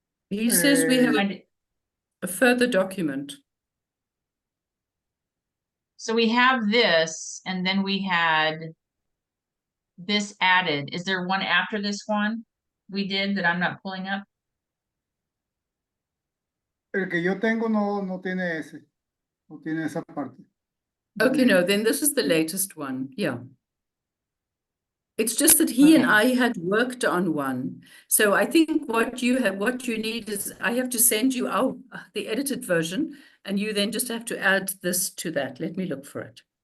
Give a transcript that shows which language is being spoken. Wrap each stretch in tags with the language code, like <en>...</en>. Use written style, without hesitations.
<en>He says we have I a further document. So we have this, and then we had this added. Is there one after this one we did that I'm not pulling up?</en> <es>El que yo tengo no tiene ese. No tiene esa parte.</es> <en>Okay, no, then this is the latest one. Yeah. It's just that he and Okay. I had worked on one. So I think what you need is I have to send you out the edited version, and you then just have to add this to that. Let me look for it.</en>